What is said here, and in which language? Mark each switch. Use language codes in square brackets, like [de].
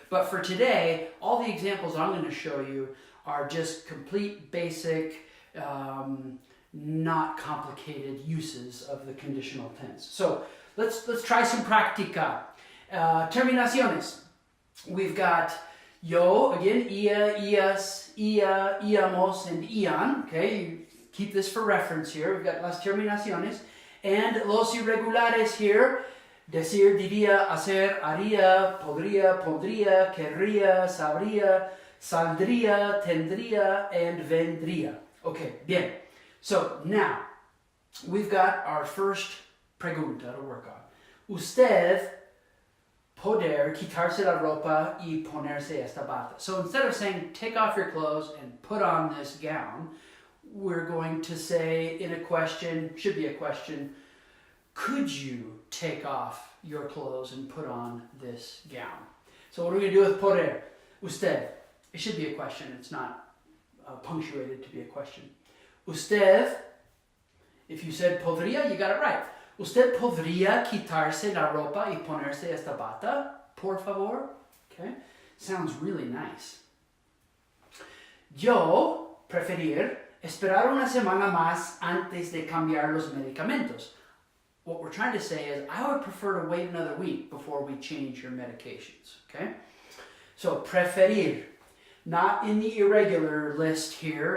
[en] But for today, all the examples I'm going to show you are just complete, basic, not complicated uses of the conditional tense. So let's try some practica. Terminaciones. We've got yo, again, ia, ias, ia, íamos, and ian. Okay, you keep this for reference here. We've got las terminaciones. And los irregulares here. [es] Decir, diría, hacer, haría, podría, pondría, querría, sabría, saldría, tendría, and vendría. [en] Okay, bien. So now, we've got our first pregunta to work on. [es] Usted poder quitarse la ropa y ponerse esta bata. [en] So instead of saying take off your clothes and put on this gown, we're going to say in a question, should be a question, could you take off your clothes and put on this gown? So what are we going to do with poder? Usted. It should be a question. It's not punctuated to be a question. Usted, if you said podría, you got it right. [es] Usted podría quitarse la ropa y ponerse esta bata, por favor? Okay. [en] Sounds really nice. [es] Yo preferir esperar una semana más antes de cambiar los medicamentos. [en] What we're trying to say is, I would prefer to wait another week before we change your medications. Okay? So, preferir. Not in the irregular list here.